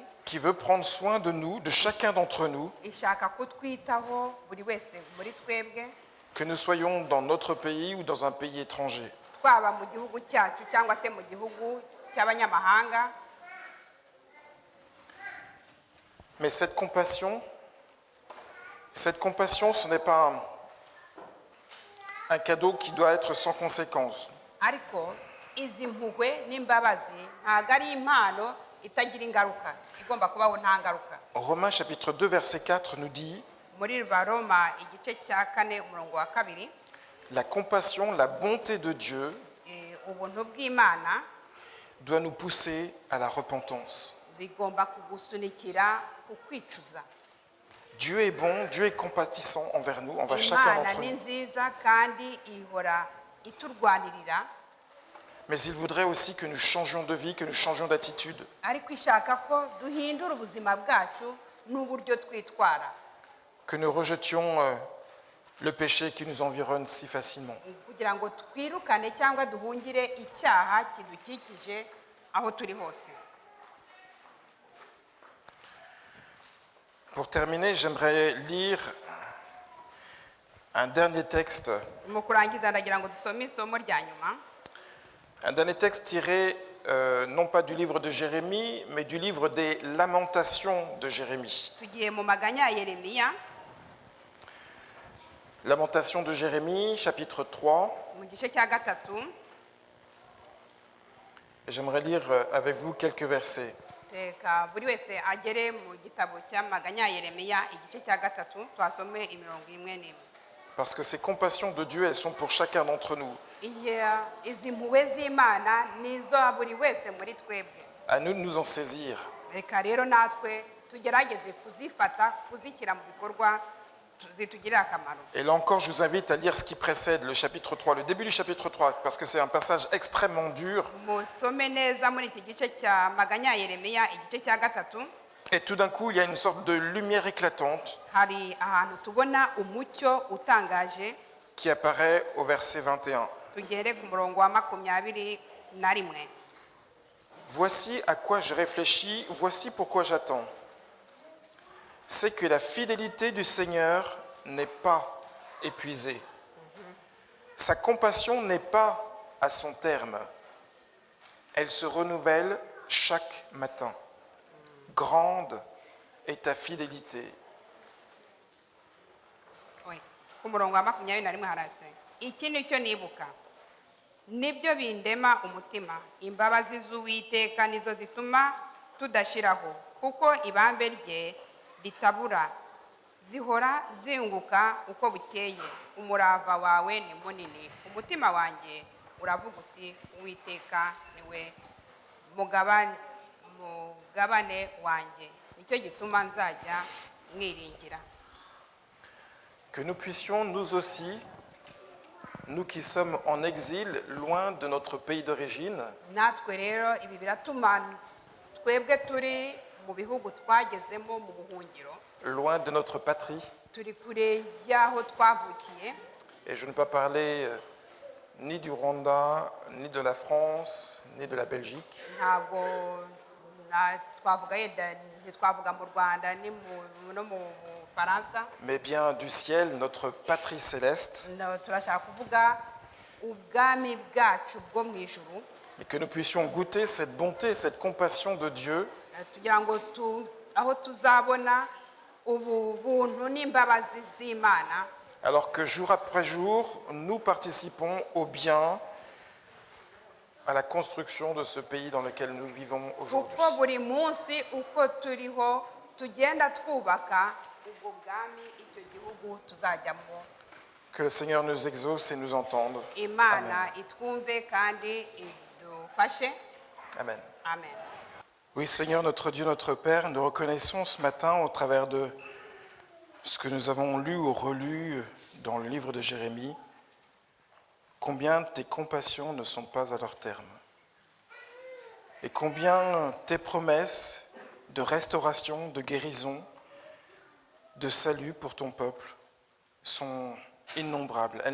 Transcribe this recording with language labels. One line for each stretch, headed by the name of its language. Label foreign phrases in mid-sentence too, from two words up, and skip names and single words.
French: qui veut prendre soin de nous, de chacun d'entre nous,
Kinyarwanda: ishaka kutwitaho buri wese muri twebwe
French: que nous soyons dans notre pays ou dans un pays étranger.
Kinyarwanda: twaba mu gihugu cyacu cyangwa se mu gihugu cy'abanyamahanga.
French: Mais cette compassion, ce n'est pas un cadeau qui doit être sans conséquence.
Kinyarwanda: ariko izi mpuhwe n'imbabazi ntabwo ari impano itagira ingaruka, igomba kubaho nta ngaruka.
French: Romains chapitre 2 verset 4 nous dit
Kinyarwanda: muri Baroma igice cya 4 umurongo wa 2,
French: la compassion, la bonté de Dieu
Kinyarwanda: ubuntu bw'Imana
French: doit nous pousser à la repentance.
Kinyarwanda: bigomba kugusunikira ku kwicuza.
French: Dieu est bon, Dieu est compatissant envers nous, envers chacun
Kinyarwanda: Imana
French: d'entre
Kinyarwanda: ni
French: nous.
Kinyarwanda: nziza kandi ihora iturwanirira,
French: Mais il voudrait aussi que nous changions de vie, que nous changions d'attitude.
Kinyarwanda: ariko ishaka ko duhindura ubuzima bwacu n'uburyo twitwara,
French: Que nous rejetions le péché qui nous environne si facilement.
Kinyarwanda: kugira ngo twirukane cyangwa duhungire icyaha kidukikije aho turi hose.
French: Pour terminer, j'aimerais lire un dernier texte
Kinyarwanda: Mu kurangiza ndagira ngo dusome isomo rya nyuma,
French: Un dernier texte tiré non pas du livre de Jérémie, mais du livre des Lamentations de Jérémie.
Kinyarwanda: tugiye mu maganya ya Yeremiya
French: Lamentations de Jérémie, chapitre 3.
Kinyarwanda: mu gice cya 3.
French: Et j'aimerais lire avec vous quelques versets.
Kinyarwanda: Reka buri wese agere mu gitabo cy'amaganya ya Yeremiya igice cya 3 twasome imirongo imwe n'imwe.
French: Parce que ces compassions de Dieu, elles sont pour chacun d'entre nous.
Kinyarwanda: Izi mpuhwe z'Imana nizo buri wese muri twebwe.
French: À nous de nous en saisir.
Kinyarwanda: Reka rero natwe tugerageze kuzifata, kuzishyira mu bikorwa zitugirira akamaro.
French: Et là encore, je vous invite à lire ce qui précède le chapitre 3, le début du chapitre 3, parce que c'est un passage extrêmement dur.
Kinyarwanda: Musome neza muri iki gice cya maganya ya Yeremiya igice cya 3.
French: Et tout d'un coup, il y a une sorte de lumière éclatante
Kinyarwanda: Hari ahantu tubona umucyo utangaje.
French: qui apparaît au verset 21.
Kinyarwanda: Tugere ku murongo wa 21.
French: Voici à quoi je réfléchis, voici pourquoi j'attends. C'est que la fidélité du Seigneur n'est pas épuisée. Sa compassion n'est pas à son terme. Elle se renouvelle chaque matin. Grande est ta fidélité.
Kinyarwanda: Ku murongo wa 21 haratse, iki nicyo nibuka, nibyo bindema umutima, imbabazi z'Uwiteka nizo zituma tudashiraho, kuko ibambe rye ritabura, zihora zinguka uko bukeye, umurava wawe ni munini, umutima wanjye uravuga uti Uwiteka niwe mugabane wanjye, nicyo gituma nzajya mwiringira.
French: Que nous puissions, nous aussi, nous qui sommes en exil, loin de notre pays d'origine,
Kinyarwanda: Natwe rero ibi biratuma twebwe turi mu bihugu twagezemo mu buhungiro,
French: loin de notre patrie,
Kinyarwanda: turi kure y'aho twavukiye,
French: et je ne peux pas parler ni du Rwanda, ni de la France, ni de la Belgique,
Kinyarwanda: ntabwo twavuga yenda ntitwavuga mu Rwanda no mu Faransa,
French: mais bien du ciel, notre patrie céleste,
Kinyarwanda: turashaka kuvuga ubwami bwacu bwo mu ijuru,
French: et que nous puissions goûter cette bonté, cette compassion de Dieu,
Kinyarwanda: tugira ngo aho tuzabona ubu buntu n'imbabazi z'Imana,
French: alors que jour après jour, nous participons au bien, à la construction de ce pays dans lequel nous vivons aujourd'hui.
Kinyarwanda: kuko buri munsi uko turiho tugenda twubaka ubwo bwami, icyo gihugu tuzajyamo.
French: Que le Seigneur nous exauce et nous entende.
Kinyarwanda: Imana itwumve kandi idufashe. Amen. Amen.
French: Oui, Seigneur, notre Dieu, notre Père, nous reconnaissons ce matin au travers de ce que nous avons lu ou relu dans le livre de Jérémie, combien tes compassions ne sont pas à leur terme. Et combien tes promesses de restauration, de guérison, de salut pour ton peuple sont innombrables.